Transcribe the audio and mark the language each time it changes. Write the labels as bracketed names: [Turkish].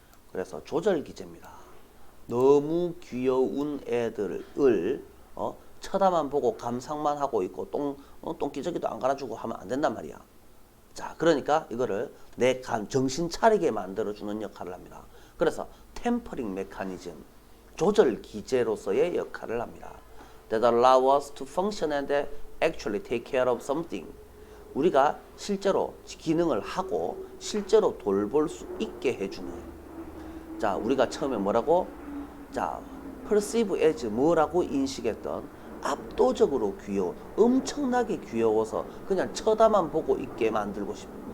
[Korean] 그래서 조절 기제입니다. 너무 귀여운 애들을 쳐다만 보고 감상만 하고 있고 똥기저귀도 안 갈아주고 하면 안 된단 말이야. 자, 그러니까 이거를 내 정신 차리게 만들어주는 역할을 합니다. 그래서 템퍼링 메커니즘, 조절 기제로서의 역할을 합니다. [English] That allow us to function and actually take care of something. [Korean] 우리가 실제로 기능을 하고 실제로 돌볼 수 있게 해주는. 자, 우리가 처음에 뭐라고? 자, [English] perceive as [Korean] 뭐라고 인식했던 압도적으로 귀여워, 엄청나게 귀여워서 그냥 쳐다만 보고 있게 만들고 싶어.